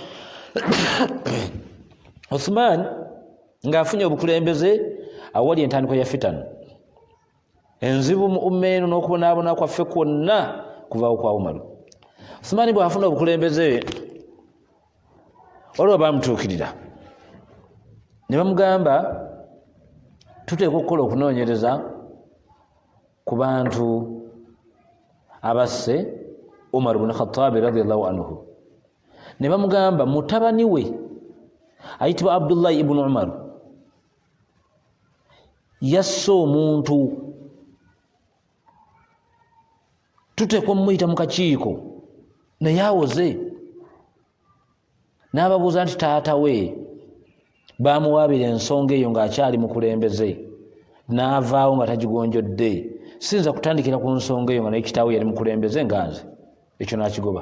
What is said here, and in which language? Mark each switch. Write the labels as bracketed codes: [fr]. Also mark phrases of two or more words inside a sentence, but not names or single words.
[lg] Uthman ng'afunye obukulembeze awali entandikwa ya fitanu enzibu mu umma eno n'okubonaabona kwaffe kwonna kuvaawo kwa Umaru. Uthman bw'afuna obukulembeze olwo baamutuukirira ne bamugamba tuteekwa okukola okunoonyereza ku bantu abasse Umar ibn Khattab [ar] radiyallahu anhu. [lg] Ne bamugamba mutabani we ayitibwa Abdullah ibn Umar yasse omuntu tuteekwa muyita mu kakiiko naye awoze n'ababuuza nti taata we baamuwaabira ensonga eyo ng'akyali mukulembeze n'avaawo nga tagigonjodde sinza kutandikira ku nsonga eyo nga naye kitaawe yali mukulembeze nga nze ekyo n'akigoba.